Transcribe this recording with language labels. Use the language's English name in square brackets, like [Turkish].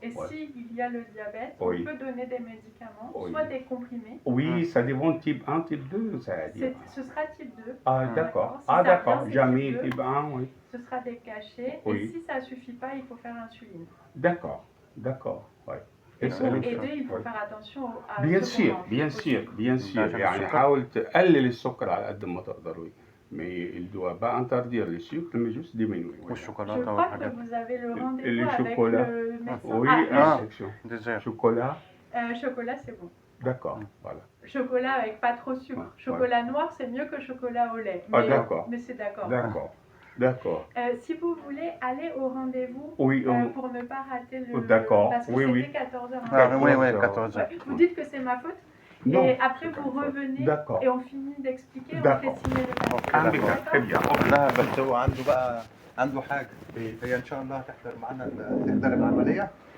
[French] Et s'il y a le diabète, on peut donner des médicaments, soit des comprimés. Oui, ça dépend type 1, type 2, ça veut dire. Ce sera type 2. Ah, d'accord. D'accord. Jamais type 1, oui. Ce sera des cachets. Et si ça ne suffit pas, il faut faire insuline. D'accord, oui. Et pour aider, il faut faire attention à bien sûr. [Arabic] يعني حاول تقلل السكر على قد ما تقدر. [French] Mais il ne doit pas interdire le sucre, mais juste diminuer. Je crois que vous avez le rendez-vous avec le médecin. Oui, section. Chocolat. Chocolat, c'est bon. D'accord, voilà. Chocolat avec pas trop de sucre. Chocolat noir, c'est mieux que chocolat au lait. D'accord. Mais c'est d'accord. D'accord. Si vous voulez aller au rendez-vous pour ne pas rater le... D'accord. Parce que c'était 14h. Oui, 14h. Vous dites que c'est ma faute. Non. Et après vous revenez et on finit d'expliquer, on fait signer le papier. Très bien. [Arabic] لا بس هو عنده حاجة هي إن شاء الله تحضر معنا تحضر العملية.